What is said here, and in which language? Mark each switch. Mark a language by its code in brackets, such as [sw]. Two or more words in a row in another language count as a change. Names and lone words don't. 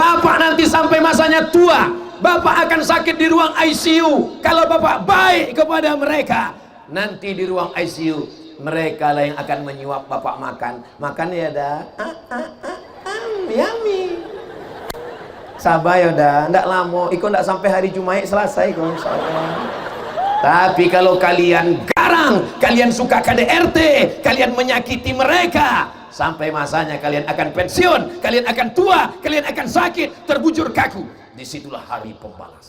[id] Bapak nanti sampai masanya tua, bapak akan sakit di ruang ICU. Kalau bapak baik kepada mereka, nanti di ruang ICU mereka lah yang akan menyuap bapak makan. Makan ya dah, yummy. [min] Sabar ya dah, ndak lama. Iko ndak sampai hari Jumat selesai kok insyaallah. [id] Tapi kalau kalian garang, kalian suka KDRT, kalian menyakiti mereka, sampai masanya kalian akan pensiun, kalian akan tua, kalian akan sakit, terbujur kaku. Disitulah hari pembalasan.